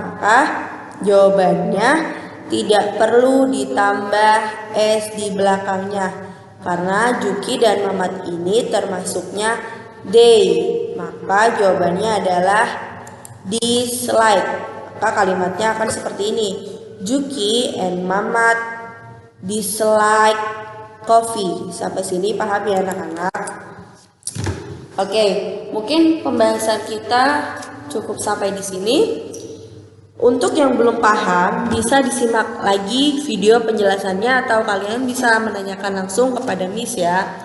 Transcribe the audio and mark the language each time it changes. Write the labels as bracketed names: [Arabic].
[Indonesian] Maka jawabannya tidak perlu ditambah s di belakangnya, karena Juki dan Mamat ini termasuknya they. Maka jawabannya adalah dislike. Maka kalimatnya akan seperti ini. [English] Juki and Mamat dislike coffee. [Indonesian] Sampai sini paham ya anak-anak? Oke, mungkin pembahasan kita cukup sampai di sini. Untuk yang belum paham, bisa disimak lagi video penjelasannya atau kalian bisa menanyakan langsung kepada Miss ya.